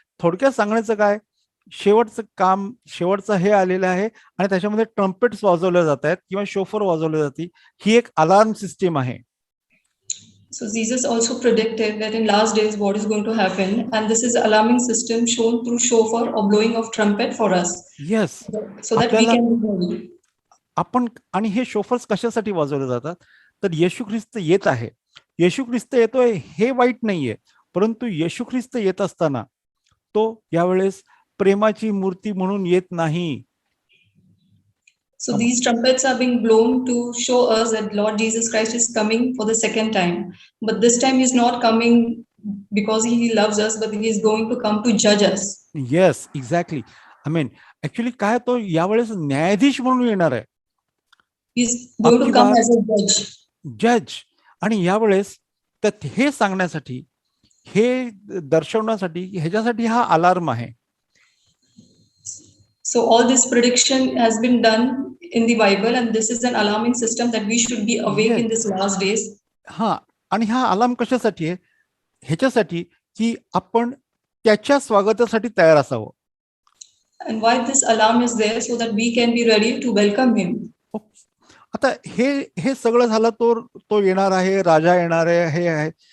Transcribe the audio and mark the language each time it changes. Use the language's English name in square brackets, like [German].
[Marathi] थोडक्यात सांगण्याचं काय, शेवटचं हे आलेलं आहे, आणि त्याच्यामध्ये ट्रम्पेट्स वाजवले जात आहेत किंवा शोफर वाजवले जाते. ही एक अलार्म सिस्टीम आहे. [English] So Jesus also predicted that in last days what is going to happen, and this is alarming system shown through shofar or blowing of trumpet for us. Yes. So that we can. [Marathi] आपण, आणि हे शोफर्स कशासाठी वाजवले जातात, तर येशू ख्रिस्त येत आहे. येशू ख्रिस्त येतोय हे वाईट नाहीये, परंतु येशू ख्रिस्त येत असताना तो यावेळेस प्रेमाची मूर्ती म्हणून येत नाही. [English] So these trumpets are being blown to show us that Lord Jesus Christ is coming for the second time. But this time he's not coming because he loves us, but he is going to come to judge us. Yes, exactly. I mean actually [Marathi] काय तो यावेळेस न्यायाधीश म्हणून येणार आहे, [English] He's going to [Hindi] आपकी [English] come [Hindi] बात [English] as a judge. जज. [Marathi] आणि यावेळेस तर हे सांगण्यासाठी, हे दर्शवण्यासाठी, ह्याच्यासाठी हा अलार्म आहे. [English] So all this prediction has been done in the Bible, and this is an alarming system that we should be awake Yes. in these last days. [Marathi] हा, आणि हा अलार्म कशासाठी आहे? ह्याच्यासाठी की आपण त्याच्या स्वागतासाठी तयार असावं. [English] And why this alarm is there? So that we can be ready to welcome him. [Marathi] आता हे सगळं झालं, तो येणार आहे, राजा येणार आहे, हे आहे.